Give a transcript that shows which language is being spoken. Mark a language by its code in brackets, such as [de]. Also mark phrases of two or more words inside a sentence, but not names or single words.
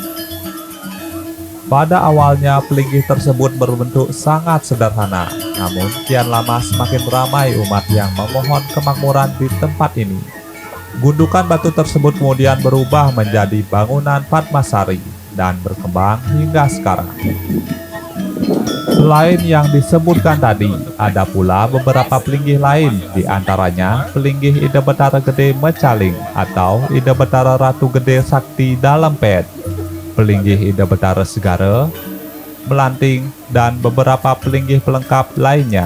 [id] Pada awalnya pelinggih tersebut berbentuk sangat sederhana, namun kian lama semakin ramai umat yang memohon kemakmuran di tempat ini. Gundukan batu tersebut kemudian berubah menjadi bangunan Padmasari dan berkembang hingga sekarang. Selain yang disebutkan tadi, ada pula beberapa pelinggih lain, di antaranya pelinggih Ida Betara Gede Mecaling atau Ida Betara Ratu Gede Sakti Dalempet, pelinggih Ida Betara Segara, Melanting, dan beberapa pelinggih pelengkap lainnya.